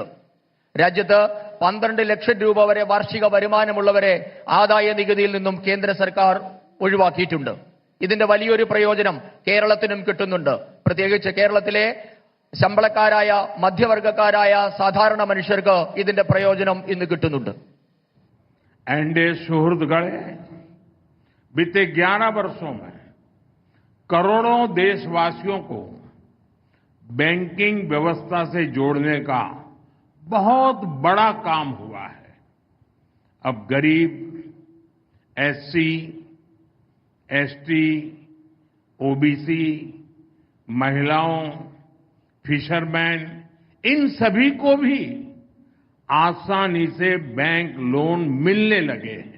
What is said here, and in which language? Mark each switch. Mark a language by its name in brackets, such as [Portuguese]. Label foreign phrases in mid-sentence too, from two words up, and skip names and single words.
[Malayalam] രാജ്യത്ത് 12 ലക്ഷം രൂപ വരെ വാർഷിക വരുമാനമുള്ളവരെ ആദായ നികുതിയിൽ നിന്നും കേന്ദ്ര സർക്കാർ ഒഴിവാക്കിയിട്ടുണ്ട്. ഇതിന്റെ വലിയൊരു പ്രയോജനം കേരളത്തിനും കിട്ടുന്നുണ്ട്. പ്രത്യേകിച്ച് കേരളത്തിലെ ശമ്പളക്കാരായ, മധ്യവർഗക്കാരായ സാധാരണ മനുഷ്യർക്ക് ഇതിന്റെ പ്രയോജനം ഇന്ന് കിട്ടുന്നുണ്ട്. [Hindi] एनडीए सुहृदगणे, बीते 11 वर्षों में करोड़ों देशवासियों को बैंकिंग व्यवस्था से जोड़ने का बहुत बड़ा काम हुआ है. अब गरीब, एससी, एसटी, ओबीसी, महिलाओं, फिशरमैन, इन सभी को भी आसानी से बैंक लोन मिलने लगे हैं.